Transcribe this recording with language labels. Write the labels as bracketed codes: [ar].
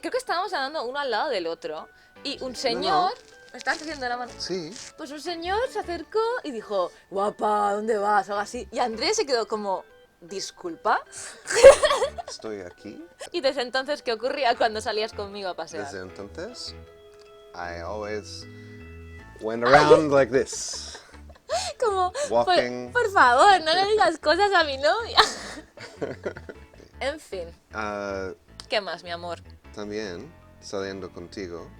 [es] Creo que estábamos andando uno al lado del otro y un señor... ¿Me estás haciendo la mano? Sí. Pues un señor se acercó y dijo, guapa, ¿dónde vas? O algo así. Y Andrés se quedó como, ¿disculpa? Estoy aquí. Y desde entonces, ¿qué ocurría cuando salías conmigo a pasear? Desde entonces, [en] I always went around like this. [es] Como, [en] Walking. [es] por favor, no le digas cosas a mi novia. En fin, ¿qué más, mi amor? También, saliendo contigo,